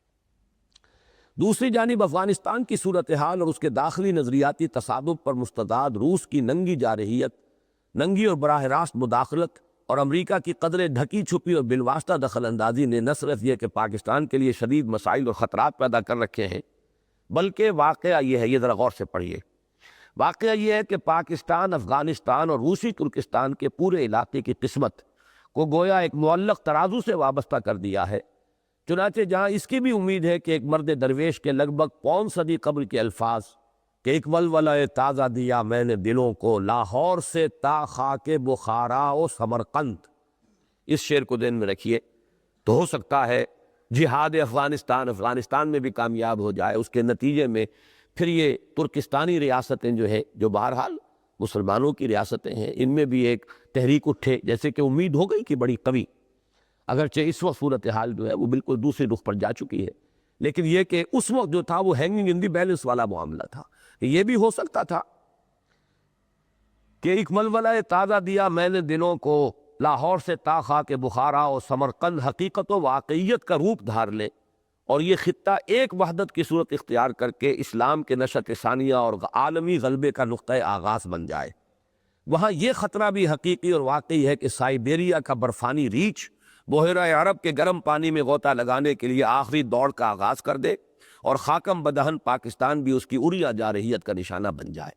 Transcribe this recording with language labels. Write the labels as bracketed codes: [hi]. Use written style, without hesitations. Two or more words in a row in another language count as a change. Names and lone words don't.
[ur] دوسری جانب افغانستان کی صورتحال اور اس کے داخلی نظریاتی تصادم پر مستعد روس کی ننگی جارحیت، ننگی اور براہ راست مداخلت، اور امریکہ کی قدرے ڈھکی چھپی اور بالواسطہ دخل اندازی نے نہ صرف یہ کہ پاکستان کے لیے شدید مسائل اور خطرات پیدا کر رکھے ہیں، بلکہ واقعہ یہ ہے، یہ ذرا غور سے پڑھیے، واقعہ یہ ہے کہ پاکستان، افغانستان اور روسی ترکستان کے پورے علاقے کی قسمت کو گویا ایک معلق ترازو سے وابستہ کر دیا ہے۔ چنانچہ جہاں اس کی بھی امید ہے کہ ایک مرد درویش کے لگ بھگ پون صدی قبل کے الفاظ کہ ایک ولولہ تازہ دیا میں نے دلوں کو، لاہور سے تا خاک بخارا و سمرقند، اس شعر کو ذہن میں رکھیے، تو ہو سکتا ہے جہاد افغانستان میں بھی کامیاب ہو جائے، اس کے نتیجے میں پھر یہ ترکستانی ریاستیں جو ہے جو بہرحال مسلمانوں کی ریاستیں ہیں، ان میں بھی ایک تحریک اٹھے، جیسے کہ امید ہو گئی کہ بڑی قوی، اگرچہ اس وقت صورتحال جو ہے وہ بالکل دوسری رخ پر جا چکی ہے، لیکن یہ کہ اس وقت جو تھا وہ [en] hanging in the balance [ur] والا معاملہ تھا۔ یہ بھی ہو سکتا تھا کہ ایک ملولہ تازہ دیا میں نے دلوں کو، لاہور سے تا خاک بخارا اور سمرقند حقیقت و واقعیت کا روپ دھار لے، اور یہ خطہ ایک وحدت کی صورت اختیار کر کے اسلام کے نشأت ثانیہ اور عالمی غلبے کا نقطۂ آغاز بن جائے۔ وہاں یہ خطرہ بھی حقیقی اور واقعی ہے کہ سائبیریا کا برفانی ریچھ بحیرہ عرب کے گرم پانی میں غوطہ لگانے کے لیے آخری دوڑ کا آغاز کر دے اور خاکم بدہن پاکستان بھی اس کی اڑیا جارحیت کا نشانہ بن جائے۔